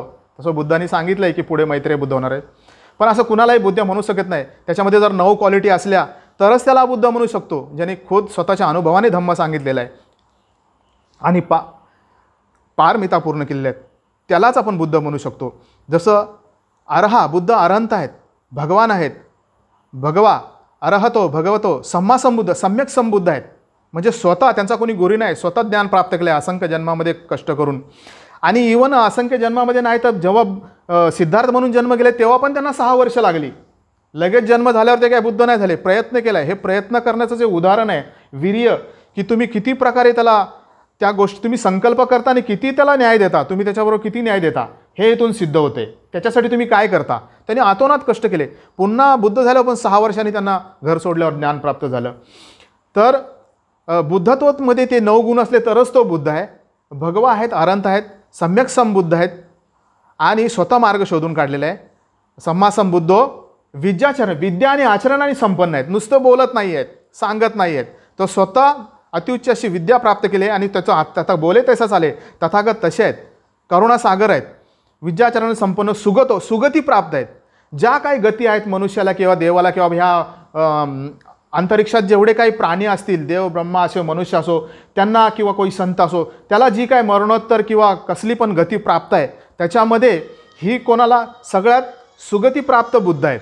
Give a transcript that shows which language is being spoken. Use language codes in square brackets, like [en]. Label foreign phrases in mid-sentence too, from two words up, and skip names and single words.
[mr] तसं बुद्धांनी सांगितलं आहे की पुढे मैत्रेय बुद्ध होणार आहेत, पण असं कुणालाही बुद्ध म्हणू शकत नाही. त्याच्यामध्ये जर 9 क्वालिटी असल्या तरच त्याला बुद्ध म्हणू शकतो, ज्याने खुद स्वतःच्या अनुभवाने धम्म सांगितलेला आहे आणि पारमिता पूर्ण केलेल्या आहेत, त्यालाच आपण बुद्ध म्हणू शकतो. जसं बुद्ध अरहंत आहेत, भगवान आहेत, [pi] भगवा अरहतो भगवतो सम्मासंबुद्ध सम्यक संबुद्ध आहेत. [mr] म्हणजे स्वतः त्यांचा कोणी गुरु नाही, स्वतः ज्ञान प्राप्त केलं आहे असंख्य जन्मामध्ये कष्ट करून. आणि इवन असंख्य जन्मामध्ये नाही तर जेव्हा सिद्धार्थ म्हणून जन्म गेले तेव्हा पण त्यांना 6 वर्ष लागली. लगेच जन्म झाल्यावर ते काय बुद्ध नाही झाले, प्रयत्न केला आहे. हे प्रयत्न करण्याचं जे उदाहरण आहे वीर्य, की तुम्ही किती प्रकारे त्याला त्या गोष्टी तुम्ही संकल्प करता आणि किती त्याला न्याय देता, तुम्ही त्याच्याबरोबर किती न्याय देता हे इथून सिद्ध होते. त्याच्यासाठी तुम्ही काय करता. त्यांनी आतोनात कष्ट केले. पुन्हा बुद्ध झाल्यावर पण 6 वर्षांनी त्यांना घर सोडल्यावर ज्ञान प्राप्त झालं. तर बुद्धत्वामध्ये ते 9 गुण असले तरच तो बुद्ध आहे. भगवा आहेत, अरहंत आहेत, सम्यक संबुद्ध आहेत आणि स्वतः मार्ग शोधून काढलेला आहे. [pi] सम्मा संबुद्धो विद्याचरण, [mr] विद्या आणि आचरणाने संपन्न आहेत. नुसतं बोलत नाही आहेत, सांगत नाही आहेत. तो स्वतः अतिउच्च अशी विद्या प्राप्त केली आणि त्याचं आता बोले तसं चाले. तथागत तसे आहेत, करुणासागर आहेत, विद्याचरण संपन्न, सुगती प्राप्त आहेत. ज्या काही गती आहेत मनुष्याला किंवा देवाला किंवा ह्या अंतरिक्षात जेवढे काही प्राणी असतील, देव ब्रह्मा असो मनुष्य असो त्यांना किंवा कोणी संत असो, त्याला जी काय मरणोत्तर किंवा कसली पण गती प्राप्त आहे त्याच्यामध्ये ही कोणाला सगळ्यात सुगती प्राप्त बुद्ध आहेत.